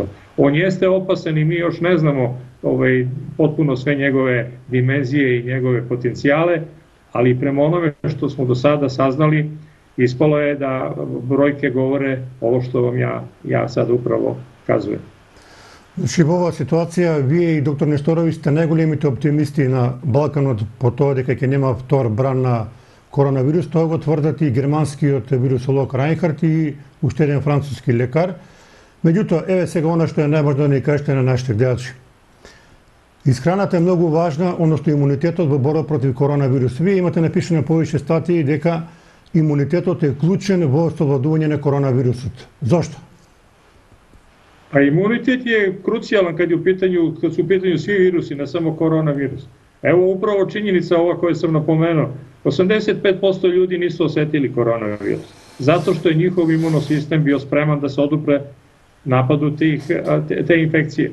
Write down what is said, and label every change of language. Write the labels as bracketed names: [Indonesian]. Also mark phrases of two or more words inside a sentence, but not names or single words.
[Serbian] On jeste opasan i mi još ne znamo potpuno sve njegove dimenzije i njegove potencijale, ali prema onome što smo do sada saznali, ispalo je da brojke govore ovo što vam ja sad upravo kazujem. [Macedonian] Значи, во оваа ситуација, вие и доктор Нестороvić сте најголемите оптимисти на Балканот по тоа дека ќе нема втор бран на коронавирус. Тоа го тврдат и германскиот вирусолог Райнхард и уште еден француски лекар. Меѓутоа, еве сега она што е најважно да ни кажете на нашите гледачи. Исхраната е многу важна, односно имунитетот во борба против коронавирус. Вие имате напишано повеќе статии дека имунитетот е клучен во совладување на коронавирусот. Зошто? [Serbian] A imunitet je krucijalan kad su u pitanju svi virusi, ne samo koronavirus. Evo upravo činjenica ova koju sam napomenuo, 85% ljudi nisu osetili koronavirus, zato što je njihov imunosistem bio spreman da se odupre napadu te infekcije.